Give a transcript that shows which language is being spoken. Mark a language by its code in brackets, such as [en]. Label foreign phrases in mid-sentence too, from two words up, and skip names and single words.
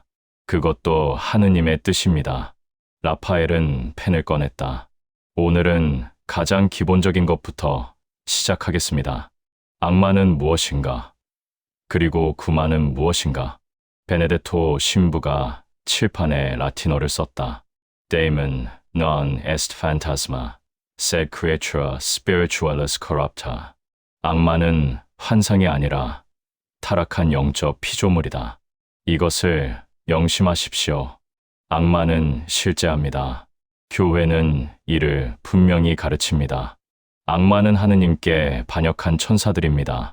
[ko] 그것도 하느님의 뜻입니다. 라파엘은 펜을 꺼냈다. 오늘은 가장 기본적인 것부터 시작하겠습니다. 악마는 무엇인가? 그리고 구마는 무엇인가? 베네데토 신부가 칠판에 라틴어를 썼다. [la] Daemon non est phantasma, sed creatura spiritualis corrupta. [ko] 악마는 환상이 아니라 타락한 영적 피조물이다. 이것을 명심하십시오. 악마는 실제합니다. 교회는 이를 분명히 가르칩니다. 악마는 하느님께 반역한 천사들입니다.